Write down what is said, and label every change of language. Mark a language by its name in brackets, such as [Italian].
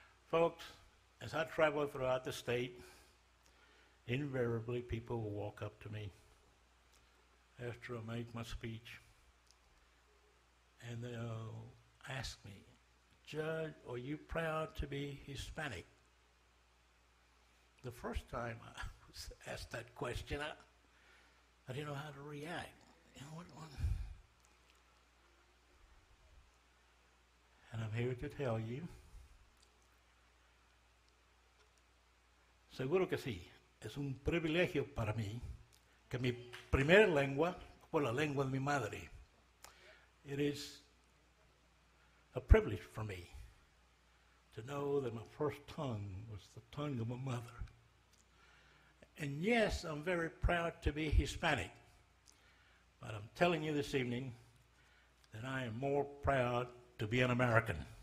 [English] Folks, as I travel throughout the state, invariably people will walk up to me after I make my speech, and they'll ask me, Judge, are you proud to be Hispanic? The first time I was asked that question, I didn't know how to react. You know what? And I'm here to tell you, [Spanish] seguro que sí, es un privilegio para mí que mi primera lengua fue la lengua de mi madre. [English] It is a privilege for me to know that my first tongue was the tongue of my mother. And yes, I'm very proud to be Hispanic, but I'm telling you this evening that I am more proud to be an American.